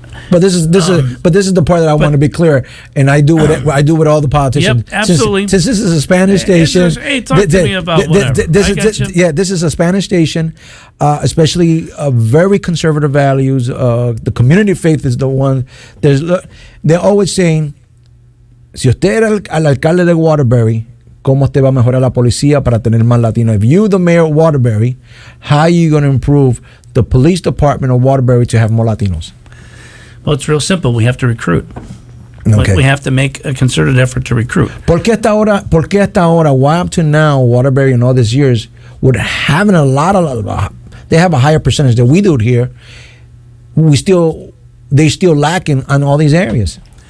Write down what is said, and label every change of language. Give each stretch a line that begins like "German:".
English: But this is the part that I want to be clear, and I do with all the politicians. Yep, absolutely. Since this is a Spanish station, hey, talk to me about whatever. This is a Spanish station, especially very conservative values. The community faith is the one. They're always saying,
Spanish: si usted era el alcalde de Waterbury, ¿cómo usted va a mejorar la policía para tener más latino?
English: If you're the mayor of Waterbury, how are you going to improve the police department of Waterbury to have more Latinos? Well, it's real simple. We have to recruit. Okay. We have to make a concerted effort to recruit.
Spanish: ¿Por qué hasta ahora,
English: why up to now, Waterbury in all these years, would having they have a higher percentage than we do here, they still lacking on all these areas?